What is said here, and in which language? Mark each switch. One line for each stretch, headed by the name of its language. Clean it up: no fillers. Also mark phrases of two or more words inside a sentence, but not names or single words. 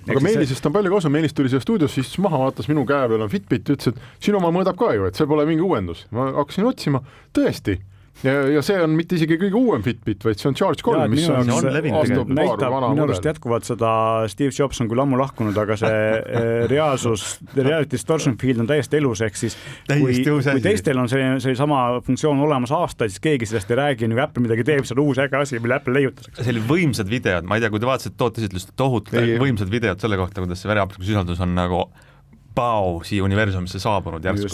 Estonian: Aga Meelisest on palju kasu, Meelis tuli siia stuudiosse, istus maha, vaatas minu käe peal on Fitbit, ütles, et sinu oma mõõdab ka ju, et see pole mingi uuendus. Ma hakkasin otsima, tõesti. Ja see on mitte isegi kõige uuem Fitbit, vaid see on Charge 3, mis on näitab minu arust jätkuvalt seda, Steve Jobs on küll ammu lahkunud, aga see
English: reality distortion field
Estonian: on täiesti elus, ehk siis kui teistel on see sama funktsioon olemas aastaid, siis keegi sellest ei räägi, nüüd Apple midagi teeb, see on uus äge asi, mille Apple leiutaseks. See oli võimsad videod, ma ei tea, kui te vaatasite tootesitlust, tohutult võimsad videod selle kohta, kuidas see veraplingu sisaldus on nagu siia universumisse saabunud järsku.